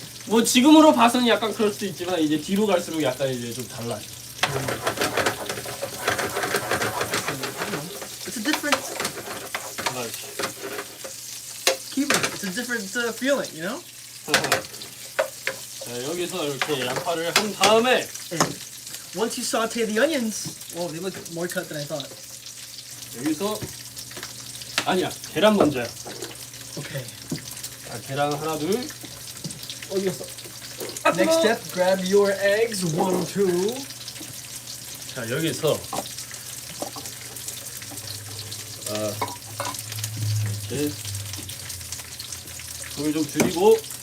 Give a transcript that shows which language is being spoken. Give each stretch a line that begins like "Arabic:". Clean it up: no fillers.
Korean: 뭐 지금으로 봐서는 약간 그럴 수도 있지만 이제 뒤로 갈수록 약간 이제 좀 달라요.
English: It's a different It's a different feeling, you know?
Korean: 자, 여기서 이렇게 양파를 한 다음에
English: And once you saute the onions, they look more cut than I thought.
Korean: 여기서 아니야 계란 먼저야.
English: Okay.
Korean: 자, 계란 하나 둘. 어디 갔어?
English: Next step, grab your eggs, 1, 2.
Korean: 자 여기서 이렇게 불 좀 줄이고